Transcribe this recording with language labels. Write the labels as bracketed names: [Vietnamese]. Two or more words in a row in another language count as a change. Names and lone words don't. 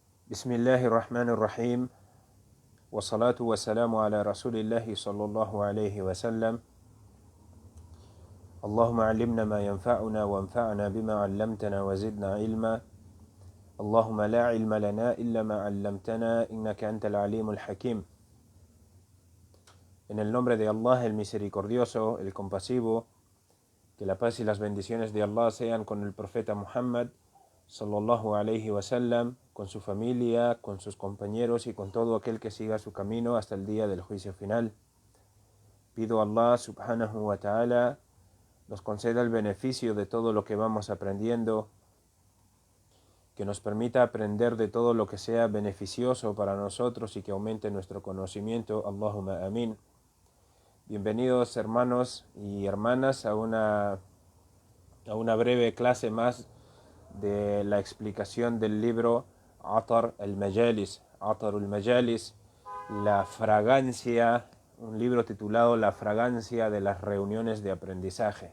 [Arabic] بسم الله الرحمن الرحيم والصلاة والسلام على رسول الله صلى الله عليه وسلم اللهم علمنا ما ينفعنا وانفعنا بما علمتنا وزدنا علما اللهم لا علم لنا إلا ما علمتنا إنك أنت العليم الحكيم. [Spanish] En el nombre de Allah, el misericordioso, el compasivo, que la paz y las bendiciones de Allah sean con el profeta Muhammad [Arabic] صلى الله عليه وسلم, [Spanish] con su familia, con sus compañeros y con todo aquel que siga su camino hasta el día del juicio final. Pido a Allah [Arabic] سبحانه وتعالى [Spanish] nos conceda el beneficio de todo lo que vamos aprendiendo, que nos permita aprender de todo lo que sea beneficioso para nosotros y que aumente nuestro conocimiento. [Arabic] اللهم آمين. [Spanish] Bienvenidos hermanos y hermanas a una breve clase más de la explicación del libro Atar al-Majalis, la fragancia, un libro titulado La fragancia de las reuniones de aprendizaje.